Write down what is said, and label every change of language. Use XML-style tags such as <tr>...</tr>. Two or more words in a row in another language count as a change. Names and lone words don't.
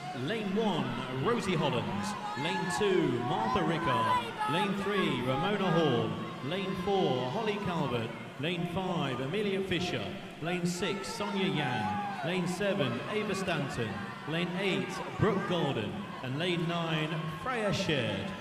<en>Lane 1, Rosie Hollins. Lane 2, Martha Rickard. Lane 3, Ramona Hall. Lane 4, Holly Calvert. Lane 5, Amelia Fisher. Lane 6, Sonia Yang. Lane 7, Ava Stanton. Lane 8, Brooke Golden. And lane 9, Freya Shared.</en>